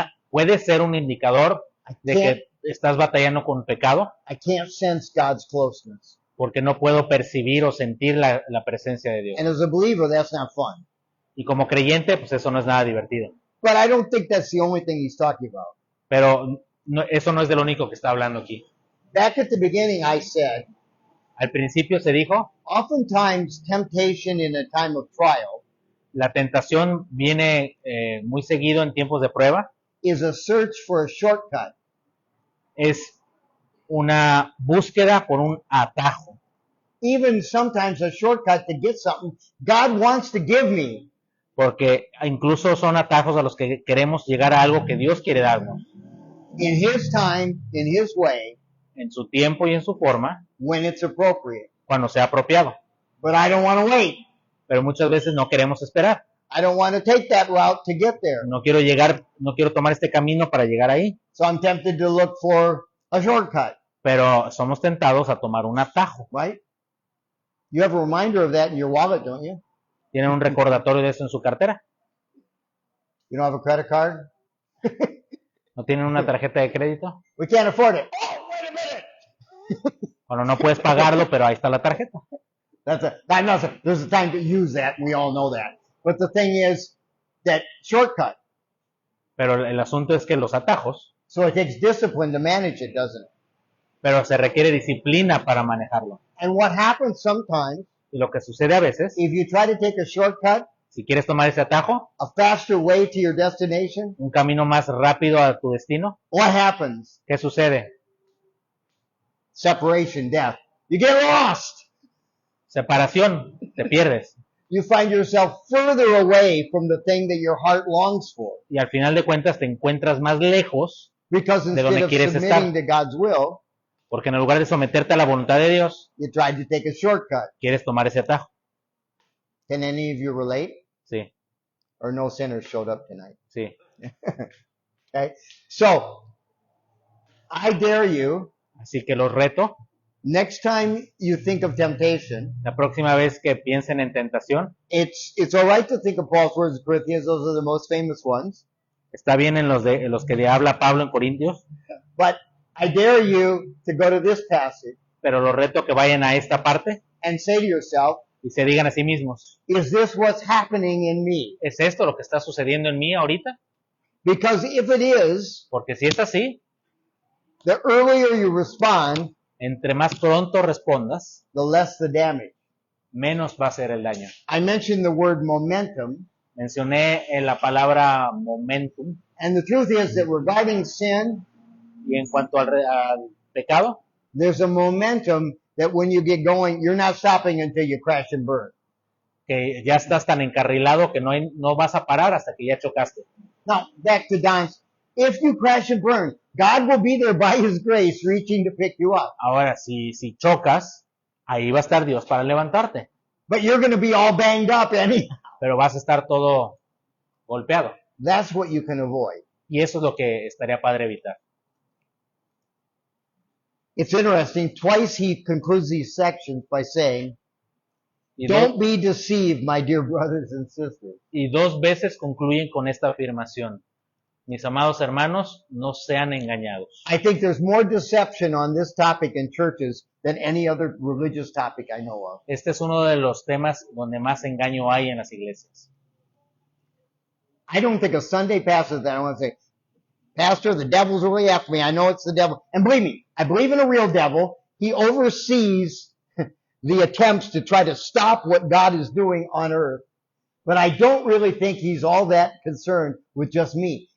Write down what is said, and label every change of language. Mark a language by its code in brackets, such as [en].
[es] Puede ser un indicador de que estás batallando con pecado. [en] I can't sense God's closeness. [es] Porque no puedo percibir o sentir la presencia de Dios. [en] And as a believer, that's not fun. [es] Y como creyente, pues eso no es nada divertido. [en] But I don't think that's the only thing he's talking about. [es] Pero eso no es de lo único que está hablando aquí. [en] Back at the beginning, I said, [es] Al principio se dijo, [en] oftentimes temptation in a time of trial [es] la tentación viene muy seguido en tiempos de prueba, [en] is a search for a shortcut. [es] es una búsqueda por un atajo. [en] Even sometimes a shortcut to get something God wants to give me. [es] Porque incluso son atajos a los que queremos llegar a algo que Dios quiere darnos, [en] In His time, in His way, [es] en su tiempo y en su forma, [en] when it's appropriate. [es] cuando sea apropiado. [en] But I don't want to wait. [es] Pero muchas veces no queremos esperar. [en] I don't want to take that route to get there. [es] No quiero tomar este camino para llegar ahí. [en] So I'm tempted to look for a shortcut, [es] Pero somos tentados a tomar un atajo. [en] right? You have a reminder of that in your wallet, don't you? [es] ¿Tienen un recordatorio de eso en su cartera? [en] You don't have a credit card? [es] ¿No tienen una tarjeta de crédito? [en] We can't afford it. Oh, wait a minute. [es] Bueno, no puedes pagarlo, pero ahí está la tarjeta. [en] There's a time to use that. We all know that. But the thing is that shortcut. [es] Pero el asunto es que los atajos, [en] So it takes discipline to manage it, doesn't it? [es] pero se requiere disciplina para manejarlo. [en] And what happens sometimes, [es] Y lo que sucede a veces, [en] if you try to take a shortcut, [es] si quieres tomar ese atajo, [en] a faster way to your destination, [es] un camino más rápido a tu destino, [en] what happens? [es] ¿qué sucede? [en] Separation, death. You get lost. [es] Separación, te pierdes. [en] You find yourself further away from the thing that your heart longs for. [es] Y al final de cuentas te encuentras más lejos, [en] Because [es] De donde [en] instead of [es] quieres [en] submitting to God's will, [es] porque en lugar de someterte a la voluntad de Dios, [en] you tried to take a shortcut. [es] quieres tomar ese atajo. [en] Can any of you relate? [es] Sí, [en] Or no sinners showed up tonight? [es] sí. [en] Okay? So, I dare you, [es] Así que los reto, [en] next time you think of temptation, [es] la próxima vez que piensen en tentación, [en] it's all right to think of Paul's words in Corinthians. Those are the most famous ones. [es] está bien en los que le habla Pablo en Corintios, [en] But I dare you to go to this passage [es] pero los reto que vayan a esta parte [en] and say to yourself, [es] y se digan a sí mismos, [en] is this what's happening in me? [es] ¿es esto lo que está sucediendo en mí ahorita? [en] Because if it is, [es] Porque si es así, [en] the earlier you respond, [es] entre más pronto respondas, [en] the less the damage. [es] menos va a ser el daño. [en] I mentioned the word momentum, [es] Mencioné la palabra momentum, [en] and the truth is that regarding sin, [es] y en cuanto al pecado, [en] there's a momentum that when you get going, you're not stopping until you crash and burn. [es] que ya estás tan encarrilado que no vas a parar hasta que ya chocaste. [en] Now, back to Don's, if you crash and burn, God will be there by His grace reaching to pick you up. [es] Ahora, si chocas, ahí va a estar Dios para levantarte, [en] But you're going to be all banged up anyhow. [es] pero vas a estar todo golpeado. [en] That's what you can avoid. [es] Y eso es lo que estaría padre evitar. [en] It's interesting. Twice he concludes these sections by saying, [es] Y, [en] don't be deceived, my dear brothers and sisters. [es] y dos veces concluyen con esta afirmación. Mis amados hermanos, no sean engañados. [en] I think there's more deception on this topic in churches than any other religious topic I know of. [es] Este es uno de los temas donde más engaño hay en las iglesias. [en] I don't think a Sunday pastor that I want to say, Pastor, the devil's really after me. I know it's the devil. And believe me, I believe in a real devil. He oversees the attempts to try to stop what God is doing on earth. But I don't really think he's all that concerned with just me.